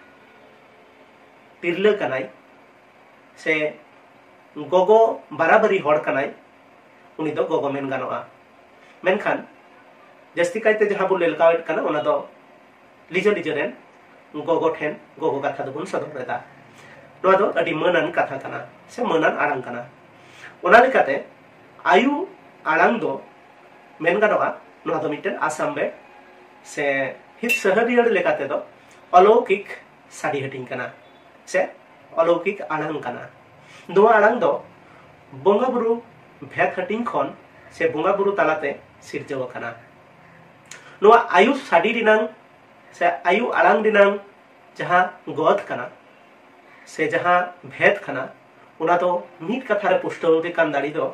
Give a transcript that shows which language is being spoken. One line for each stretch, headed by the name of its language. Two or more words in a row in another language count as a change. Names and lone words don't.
Santali: तिरले कनाय से गोगो बराबरी हड़ कनाय उनी दो गोगो मेन गानोआ मेनखान जस्ती कायते जहां बु लेलकावेट कना ओना दो लिजो लिजोरेन गोगो ठेन गोगो कथा दो बुन सदरेदा नोआ दो अडी मनान कथा कना से मनान आड़ांग कना ओना लेकाते आयु आड़ांग दो मेन गानोआ नोआ दो मिटेन आसाम बे से हित सहरियर लेकाते दो अलौकिक साड़ी हटिंग कना से अलौकिक आड़ांग कना नोआ आड़ांग दो बोंगा बुरु भेद हटिंग खन से बोंगा बुरु तालाते सिरजव कना नोआ आयु साड़ी रिनांग से आयु आड़ांग रिनांग जहां गद कना से जहां भेद कना उना तो मिट कथा रे पुष्टो दे कान दाड़ी दो